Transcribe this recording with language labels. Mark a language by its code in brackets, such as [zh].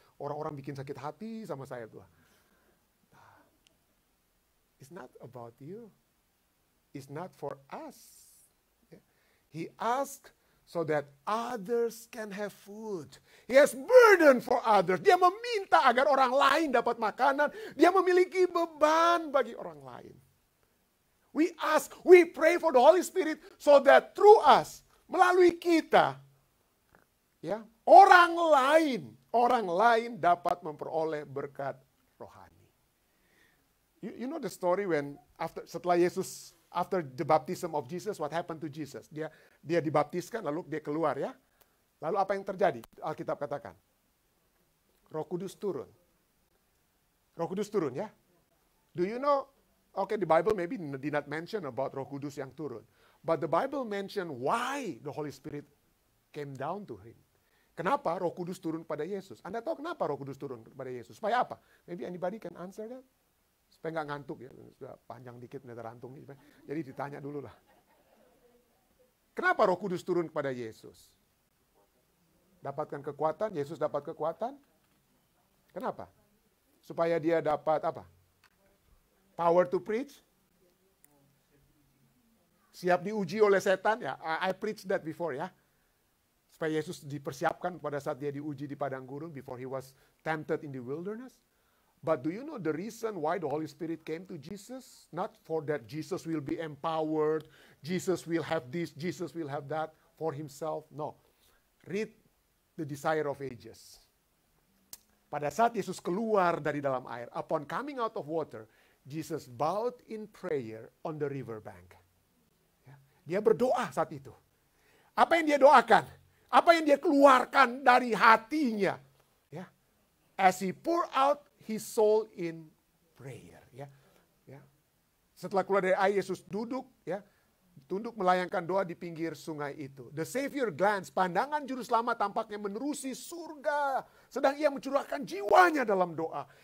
[id] Orang-orang bikin sakit hati sama saya tuh. [en] It's not about you. It's not for us. He asked so that others can have food. He has burden for others. [id] Dia meminta agar orang lain dapat makanan. Dia memiliki beban bagi orang lain. [en] We ask, we pray for the Holy Spirit so that through us, [id] melalui kita, ya, orang lain dapat memperoleh berkat rohani. [en] You know the story when [id] setelah Yesus, [en] after the baptism of Jesus, what happened to Jesus? [id] Dia dibaptiskan lalu dia keluar ya. Lalu apa yang terjadi? Alkitab katakan, Roh Kudus turun. Roh Kudus turun ya. [en] Do you know? Okay, the Bible maybe did not mention about [id] Roh Kudus yang turun. [en] But the Bible mention why the Holy Spirit came down to him. [id] Kenapa Roh Kudus turun pada Yesus? Anda tahu kenapa Roh Kudus turun pada Yesus? Supaya apa? [en] Maybe anybody can answer that? [id] Supaya nggak ngantuk ya. Sudah panjang dikit meter rantung. Jadi ditanya dulu lah. Kenapa Roh Kudus turun kepada Yesus? Dapatkan kekuatan, Yesus dapat kekuatan. Kenapa? Supaya dia dapat apa? [en] Power to preach. [id] Siap diuji oleh setan ya. [en] I preached that before ya. [id] Supaya Yesus dipersiapkan pada saat dia diuji di padang gurun [en] before he was tempted in the wilderness. But do you know the reason why the Holy Spirit came to Jesus? Not for that Jesus will be empowered, Jesus will have this, Jesus will have that for himself. No. Read the Desire of Ages. [id] Pada saat Yesus keluar dari dalam air, [en] upon coming out of water, Jesus bowed in prayer on the river bank. [id] Dia berdoa saat itu. Apa yang dia doakan? Apa yang dia keluarkan dari hatinya? Ya. [en] As he pour out his soul in prayer. [id] Ya. Ya. Setelah keluar dari air, Yesus duduk, ya, tunduk melayangkan doa di pinggir sungai itu. [en] The Savior glance, [id] pandangan juru selamat tampaknya menerusi surga. Sedang ia mencurahkan jiwanya dalam doa.